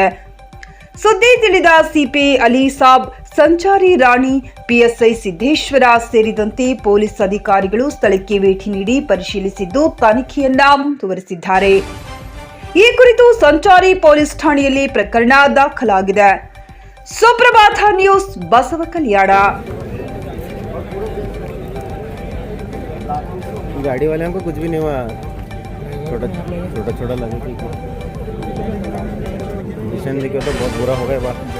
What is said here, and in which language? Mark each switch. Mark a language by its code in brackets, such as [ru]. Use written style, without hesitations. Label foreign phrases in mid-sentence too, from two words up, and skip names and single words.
[kn] ಸುದ್ದಿ ತಿಳಿದ ಸಿಪಿ ಅಲಿ ಸಾಬ್, ಸಂಚಾರಿ ರಾಣಿ, ಪಿಎಸ್ಐ ಸಿದ್ದೇಶ್ವರ ಸೇರಿದಂತೆ ಪೊಲೀಸ್ ಅಧಿಕಾರಿಗಳು ಸ್ಥಳಕ್ಕೆ ಭೇಟಿ ನೀಡಿ ಪರಿಶೀಲಿಸಿದ್ದು ತನಿಖೆಯನ್ನ ಮುಂದುವರೆಸಿದ್ದಾರೆ. ಈ ಕುರಿತು ಸಂಚಾರಿ ಪೊಲೀಸ್ ಠಾಣೆಯಲ್ಲಿ ಪ್ರಕರಣ ದಾಖಲಾಗಿದೆ. ಸುಪ್ರಭಾತ ನ್ಯೂಸ್, ಬಸವಕಲ್ಯಾಣ. [hi] गाड़ी वाले को कुछ भी नहीं हुआ, छोटा लगे थी कंडीशन देखिए तो बहुत बुरा हो गया बात.